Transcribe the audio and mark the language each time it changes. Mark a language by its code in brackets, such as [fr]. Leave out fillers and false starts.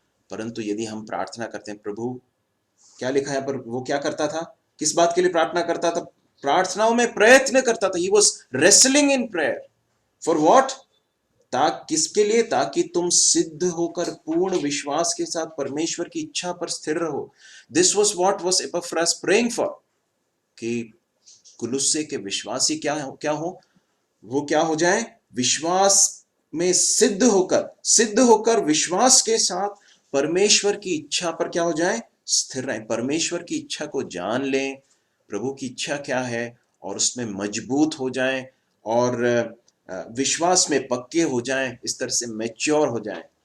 [hi] परंतु यदि हम प्रार्थना करते हैं, प्रभु क्या लिखा है पर वो क्या करता था? किस बात के लिए प्रार्थना करता था प्रार्थनाओं में प्रयत्न करता था। [en] He was wrestling in prayer. For what? [hi] किसके लिए? ताकि तुम सिद्ध होकर पूर्ण विश्वास के साथ परमेश्वर की इच्छा पर स्थिर रहो। [en] This was what was Epaphras praying for, [hi] कि कुलुस्से के विश्वासी क्या हो? वो क्या हो जाए? विश्वास में सिद्ध होकर विश्वास के साथ परमेश्वर की इच्छा पर क्या हो जाए? स्थिर रहें। परमेश्वर की इच्छा को जान लें, प्रभु की इच्छा क्या है, और उसमें मजबूत हो जाएं और विश्वास में पक्के हो जाएं, इस तरह से मैच्योर हो जाएं।